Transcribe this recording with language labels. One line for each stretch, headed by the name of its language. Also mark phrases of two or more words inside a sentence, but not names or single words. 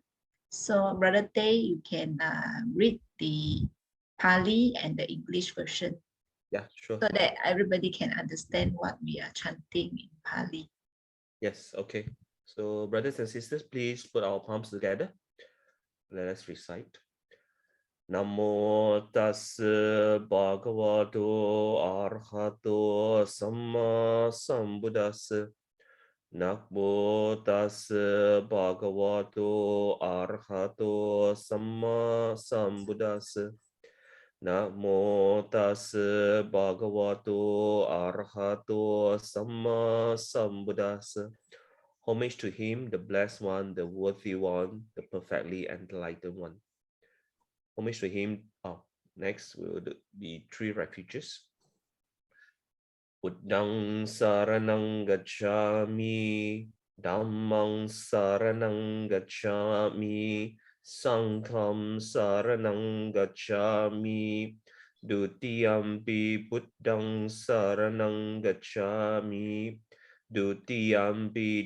English: So Brother Teh, you can read the Pali and the English version. Yeah, sure. So that everybody can understand what we are chanting in Pali. Yes, okay. So brothers and sisters, please put our palms together. Let us recite.
Pali: Namo tassa bhagavato arahato samma sambuddhassa. Namo tassa bhagavato arahato samma sambuddhassa. Namo tassa bhagavato arahato samma sambuddhassa.
English: Homage to him, the blessed one, the worthy one, the perfectly enlightened one. Homage to him. Next will be 3 refuges.
Pali: Buddhang saranang gacchami, Dhammang saranang gacchami, Sangham saranang gacchami, Dutiyampi Buddhang saranang gacchami, Dutiyampi